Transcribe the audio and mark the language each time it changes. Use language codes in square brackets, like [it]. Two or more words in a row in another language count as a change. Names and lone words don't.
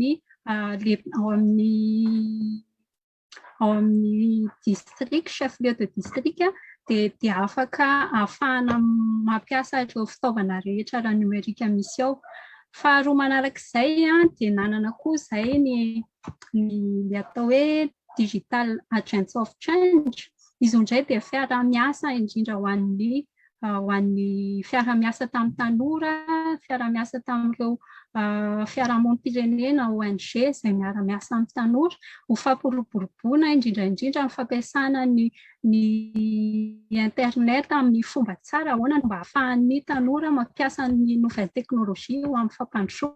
[mg] ao amin'ny district, [fr] chef lieu de district [mg] dia afaka ahafahana mampiasa ireo fitaovana rehetra raha numerika misy ao. Faharoa manarak'izay dia nanana koa izay ny atao hoe [en] digital agents of change. [mg] Izy indray dia fiara-miasa indrindra ho an'ny fiara-miasa tamin'ny tanora, fiara-miasa tamin'ireo fiarahamonim-pirenena ONG izay miara-miasa amin'ny tanora, ho fampiroboroboana indrindra ny fampiasana ny internet amin'ny fomba tsara, ahoana no mba ahafahan'ny tanora mampiasa ny [fr] nouvelle technologie [mg] ho amin'ny fampandrosoana.